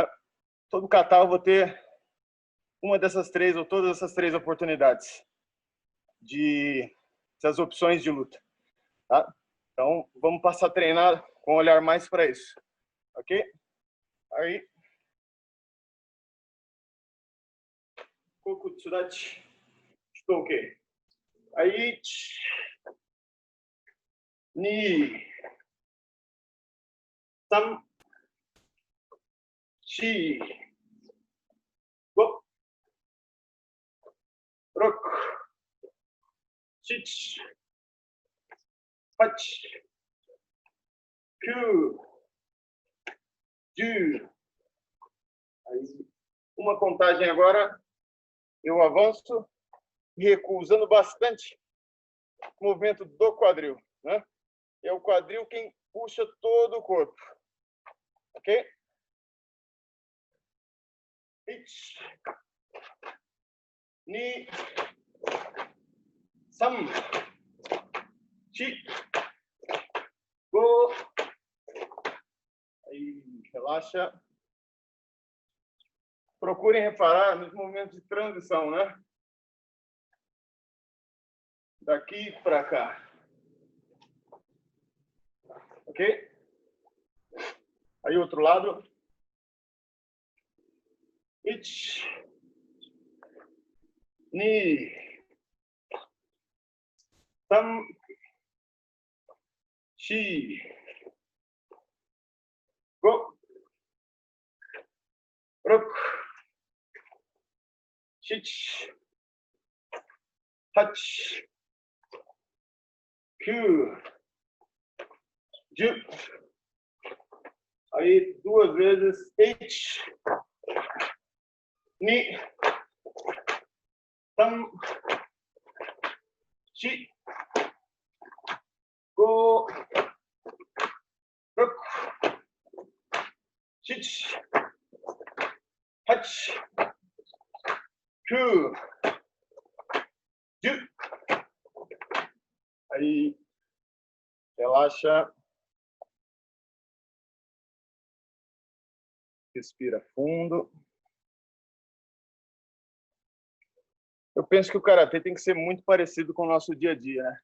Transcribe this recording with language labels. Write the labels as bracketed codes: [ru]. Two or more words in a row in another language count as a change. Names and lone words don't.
[pt] Todo kata eu vou ter uma dessas três ou todas essas três oportunidades essas opções de luta, tá? Então vamos passar a treinar com um olhar mais para isso, ok? Aí, [ja] こくつ だち, [pt] estou ok. Aí, [ja] に、さん、し、ご、ろく、しち、はち、く、じゅう. [pt] Aí, uma contagem agora, eu avanço e recuo, usando bastante o movimento do quadril, né? É o quadril quem puxa todo o corpo, ok? [ja] Ich, に、さん、し、ご. [pt] Aí, relaxa. Procurem reparar nos movimentos de transição, né? Daqui para cá. Ok? Aí, outro lado. [ja] Ich, に、さん、し、ご、ろく、しち、はち、く、じゅう. [pt] Aí, 2 vezes. [ja] Ich, に、さん、し、ご、ろく、しち、はち、く、じゅう. [pt] Aí, relaxa. Respira fundo. Eu penso que o karatê tem que ser muito parecido com o nosso dia a dia, né?